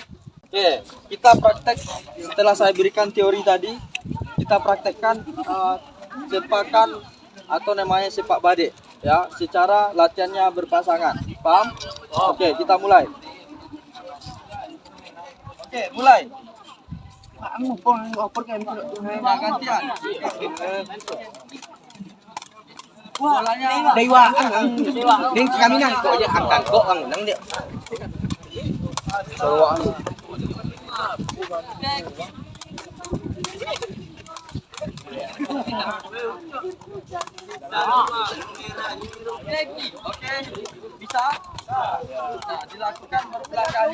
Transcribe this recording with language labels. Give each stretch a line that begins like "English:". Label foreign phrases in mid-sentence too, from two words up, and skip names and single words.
Indonesian: Oke, kita praktek setelah saya berikan teori tadi, kita praktekkan sepakan atau namanya sepak badek ya, secara latihannya berpasangan. Paham? Oke, kita mulai. Oke, mulai. Nah, gantian. Bolanya Dewa ang ding kami nang ko ya ang ko ang nang dia. Oke, bisa? Nah, dilakukan berulang kali.